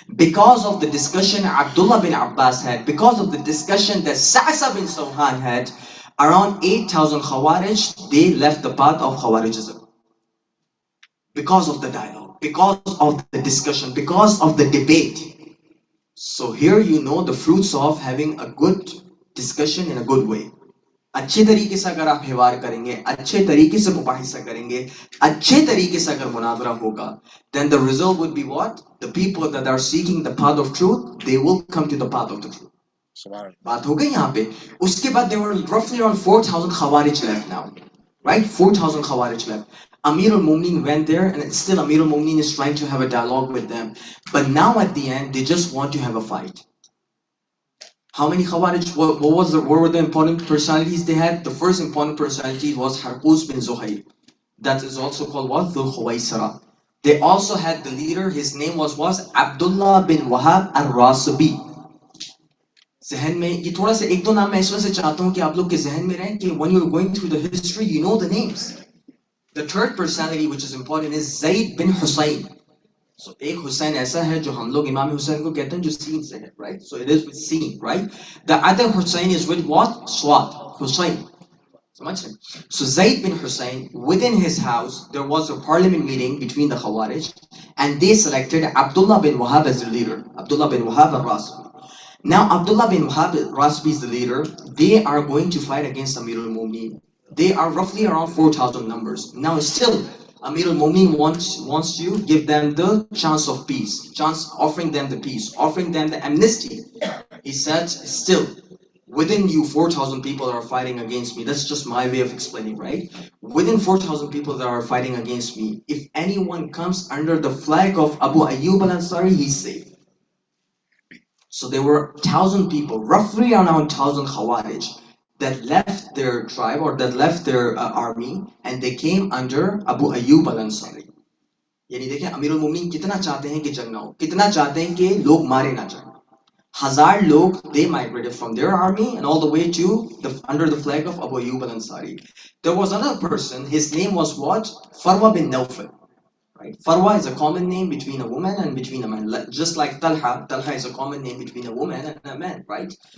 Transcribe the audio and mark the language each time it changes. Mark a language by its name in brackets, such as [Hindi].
[English] Because of the discussion Abdullah bin Abbas had, because of the discussion that Sa'sa bin Sarhan had, around 8,000 Khawarij, they left the path of Khawarijism. Because of the dialogue, because of the discussion, because of the debate. So here you know the fruits of having a good discussion in a good way. [Hindi] अच्छे तरीके से अगर आप हिवार करेंगे, अच्छे तरीके से मुबाहिसा करेंगे, अच्छे तरीके से अगर मुनाजरा होगा, [English] then the result would be what? The people that are seeking the path of truth, they will come to the path of the truth. [Hindi] बात हो गई यहाँ पे. उसके बाद [English] there were roughly around 4,000 Khawarij left now, right? 4,000 Khawarij left. Amir al-Mu'minin went there, and still Amir al-Mu'minin is trying to have a dialogue with them. But now at the end, they just want to have a fight. How many Khawarij? What were the important personalities they had? The first important personality was Harqus bin Zuhayr. That is also called what? Dhul Khuwaisara. They also had the leader. His name was Abdullah bin Wahab al-Rasibi. [Hindi] ज़हन में ये थोड़ा सा एक दो नाम मैं इस वजह से चाहता हूँ कि आप लोग के ज़हन में रहें कि [English] when you're going through the history, you know the names. The third personality which is important is Zayd bin Hussein. [Hindi] So एक हुसैन ऐसा है जो हम लोग इमाम हुसैन को कहते हैं जो सीन से है, right? [English] So it is with sin, right? The other Hussein is with what? Swat, Hussein. So Zayd bin Hussein, within his house, there was a parliament meeting between the Khawarij, and they selected Abdullah bin Wahab as the leader. Abdullah bin Wahab al-Rasibi. Now Abdullah bin Wahab al-Rasibi is the leader. They are going to fight against Amir al-Mu'minin. They are roughly around 4,000 numbers. Now still, Amir al-Mu'minin wants to give them the chance of peace, offering them the peace, offering them the amnesty. He said, still, within you 4,000 people are fighting against me. That's just my way of explaining, right? Within 4,000 people that are fighting against me, if anyone comes under the flag of Abu Ayyub al-Ansari, he's safe. So there were 1,000 people, roughly around 1,000 Khawarij, that left their tribe or that left their army, and they came under Abu Ayyub al-Ansari. [Hindi] यानी देखें अमीर उल-मोमिनीन कितना चाहते हैं कि जंग ना हो, कितना चाहते हैं कि लोग मारे ना जाएं. [English] 1,000 log, they migrated from their army and all the way to under the flag of Abu Ayyub al-Ansari. There was another person, his name was what? Farwa bin Nawfal. Right? Farwa is a common name between a woman and between a man. Just like Talha is a common name between a woman and a man, right?